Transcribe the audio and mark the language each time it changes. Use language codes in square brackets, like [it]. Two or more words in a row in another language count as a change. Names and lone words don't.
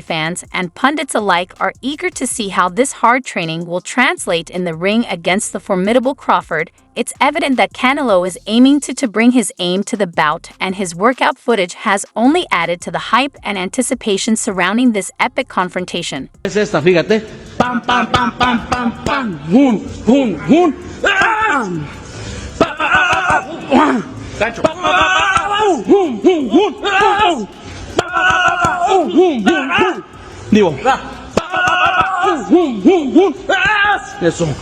[en] Fans and pundits alike are eager to see how this hard training will translate in the ring against the formidable Crawford. It's evident that Canelo is aiming to bring his aim to the bout, and his workout footage has only added to the hype and anticipation surrounding this epic confrontation. [es] Es esta, fíjate. Pam, pam, pam, pam, pam, pam. Hun, hun, hun. Gancho. Digo. Eso.